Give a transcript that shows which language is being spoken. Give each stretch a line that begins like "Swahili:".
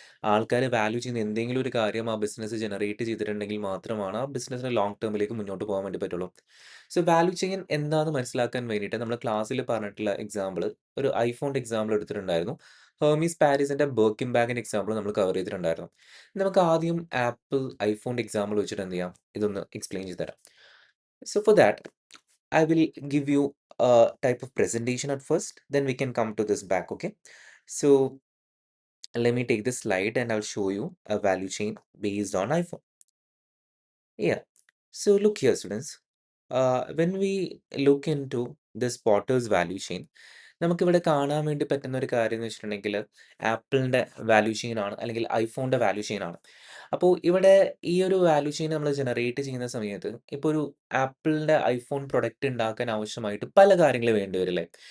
Malayalam: ആൾക്കാർ വാല്യൂ ചെയ്യുന്ന എന്തെങ്കിലും ഒരു കാര്യം ആ ബിസിനസ് ജനറേറ്റ് ചെയ്തിട്ടുണ്ടെങ്കിൽ മാത്രമാണ് ആ ബിസിനസ്സിന് ലോങ് ടേമിലേക്ക് മുന്നോട്ട് പോകാൻ വേണ്ടി പറ്റുള്ളൂ. സോ വാല്യൂ ചെയിൻ എന്താണെന്ന് മനസ്സിലാക്കാൻ വേണ്ടിയിട്ട് നമ്മൾ ക്ലാസ്സിൽ പറഞ്ഞിട്ടുള്ള എക്സാമ്പിൾ ഒരു ഐഫോണിന്റെ എക്സാമ്പിൾ എടുത്തിട്ടുണ്ടായിരുന്നു. ഹെർമീസ് പാരീസിന്റെ ബർക്കിൻ ബാഗിന്റെ എക്സാമ്പിൾ നമ്മൾ കവർ ചെയ്തിട്ടുണ്ടായിരുന്നു. നമുക്ക് ആദ്യം ആപ്പിൾ ഐഫോണിന്റെ എക്സാമ്പിൾ വെച്ചിട്ട് എന്ത് ചെയ്യാം, ഇതൊന്ന് എക്സ്പ്ലെയിൻ ചെയ്ത് തരാം.
English: So for that, I will give you a type of presentation at first, then we can come to this back, okay? So let me take this slide and I'll show you a value chain based on iPhone. Yeah. So look here, students. When we look into this Potter's value chain,
Malayalam: നമുക്കിവിടെ കാണാൻ വേണ്ടി പറ്റുന്ന ഒരു കാര്യം എന്ന് വെച്ചിട്ടുണ്ടെങ്കിൽ ആപ്പിളിന്റെ value chain ആണ്, അല്ലെങ്കിൽ ഐഫോണിന്റെ വാല്യൂ ചെയിൻ ആണ്. അപ്പോൾ ഇവിടെ ഈ ഒരു വാല്യൂ ചെയിൻ നമ്മൾ ജനറേറ്റ് ചെയ്യുന്ന സമയത്ത് ഇപ്പോൾ ഒരു ആപ്പിളിന്റെ ഐഫോൺ പ്രൊഡക്റ്റ് ഉണ്ടാക്കാൻ ആവശ്യമായിട്ട് പല കാര്യങ്ങൾ വേണ്ടി വരില്ലേ?